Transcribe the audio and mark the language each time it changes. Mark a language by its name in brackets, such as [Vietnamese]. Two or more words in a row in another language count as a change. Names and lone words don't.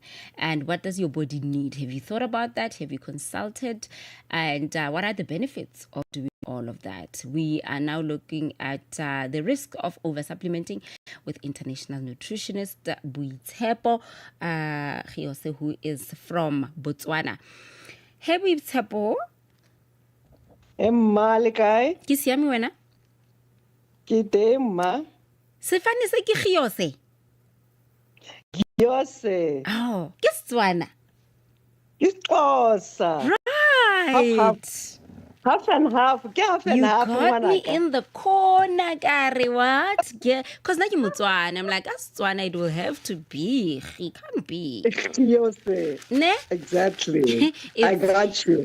[English] And what does your body need? Have you thought about that? Have you consulted? And what are the benefits of doing all of that? We are now looking at the risk of over-supplementing with international nutritionist Boitshepo Giose, who is from Botswana. Hey, Boitshepo. [Tswana] Emma, le kae? Ke siame wena? Ke teng ma. Sefane se ke Giose. Giose. Oh, ke Setswana. Ke Xhosa. [English] Right. Half and half. Ke half and half. You got me in the corner, Gary. What? Because now you're Motswana. I'm like, as Setswana, it will have to be. It can't be. Giose. [Tswana] Ne? [English] Exactly. I got you.